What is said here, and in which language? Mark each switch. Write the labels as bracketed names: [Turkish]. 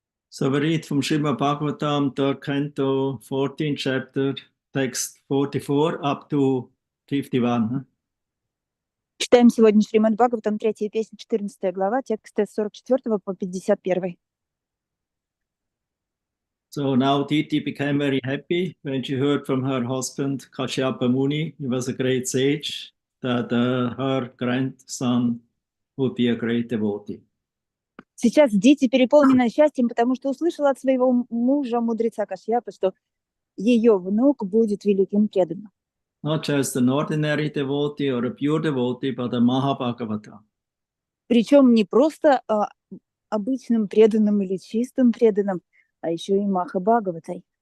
[English] So we read from Srimad Bhagavatam, 3rd Canto, 14th chapter, text 44 up to 51. [Russian] Читаем сегодня Шримад Бхагаватам, 3 песня, 14 глава, тексты с 44 по 51. [English] So now Diti became very happy when she heard from her husband, Kashyapa Muni, he was a great sage, that her grandson would be a great devotee. [Russian] Сейчас Дити переполнена счастьем, потому что услышала от своего мужа, мудреца Кашьяпы, что ее внук будет великим преданным. [English] Not just an ordinary devotee or a pure devotee, but a Mahabhagavata. [Russian] Причем не просто обычным преданным или чистым преданным, а еще и Махабхагаватой.